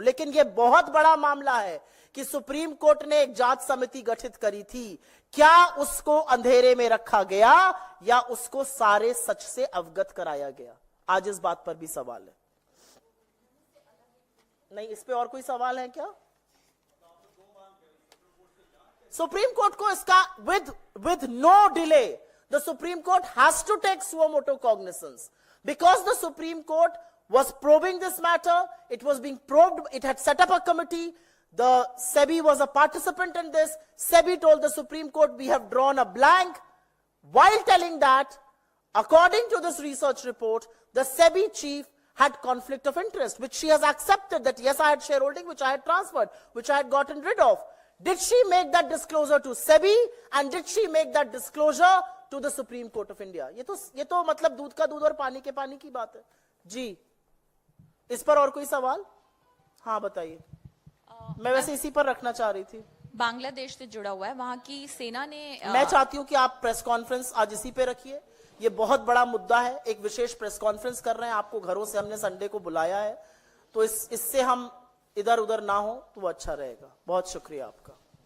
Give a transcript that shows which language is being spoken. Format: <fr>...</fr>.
<hi>लेकिन यह बहुत बड़ा मामला है कि सुप्रीम कोर्ट ने एक जांच समिति गठित करी थी, क्या उसको अंधेरे में रखा गया या उसको सारे सच से अवगत कराया गया? आज इस बात पर भी सवाल है। नहीं, इस पे और कोई सवाल है क्या? सुप्रीम कोर्ट को इसका</hi> <en>with no delay, the Supreme Court has to take suo motu cognizance, because the Supreme Court was probing this matter, it was being probed, it had set up a committee, the SEBI was a participant in this, SEBI told the Supreme Court, we have drawn a blank, while telling that, according to this research report, the SEBI chief had conflict of interest, which she has accepted that yes, I had shareholding, which I had transferred, which I had gotten rid of. Did she make that disclosure to SEBI and did she make that disclosure to the Supreme Court of India?</en> <hi>ये तो मतलब दूध का दूध और पानी के पानी की बात है। जी, इस पर और कोई सवाल? हाँ बताइए। मैं वैसे इसी पर रखना चाह रही थी। बांग्लादेश से जुड़ा हुआ है, वहां की सेना ने मैं चाहती हूं कि आप प्रेस कॉन्फ्रेंस आज इसी पे रखिए, ये बहुत बड़ा मुद्दा है, एक विशेष प्रेस कॉन्फ्रेंस कर रहे हैं, आपको घरों से हमने संडे को बुलाया है, तो इससे हम इधर उधर ना हो तो वो अच्छा रहेगा। बहुत शुक्रिया आपका।</hi>